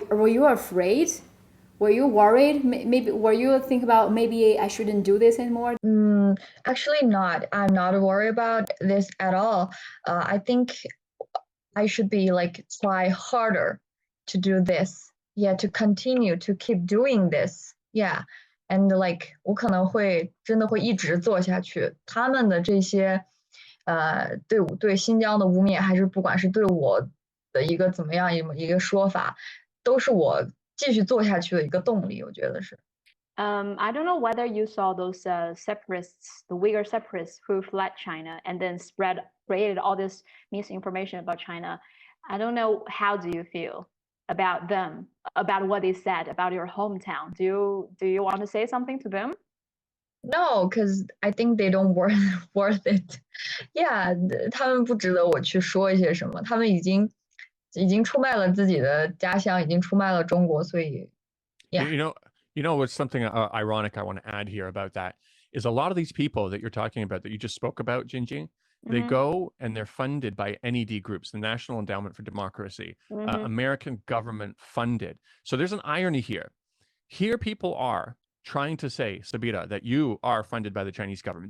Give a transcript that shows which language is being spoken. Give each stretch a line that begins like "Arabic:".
English: Were you afraid? Were you worried? Maybe were you think about maybe I shouldn't do this anymore? Actually, not. I'm not worried about this at all. I think I should be like try harder to do this. Yeah, to continue to keep doing this. Yeah, and like
Chinese: 我可能会真的会一直做下去。他们的这些对新疆的污蔑，还是不管是对我的一个怎么样一个说法，都是我继续做下去的一个动力。我觉得是。
English: I don't know whether you saw those separatists, the Uyghur separatists who fled China and then created all this misinformation about China. I don't know, how do you feel about them, about what they said about your hometown? Do you want to say something to them? No, because I think they don't worth it. Yeah,
Chinese: 他们不值得我去说一些什么，他们已经出卖了自己的家乡，已经出卖了中国，所以
English: yeah. You know what's something ironic I want to add here about that is a lot of these people that you're talking about that you just spoke about, Jinjing, they go and they're funded by NED groups, the National Endowment for Democracy, American government funded. So there's an irony here. Here people are trying to say, Sabira, that you are funded by the Chinese government.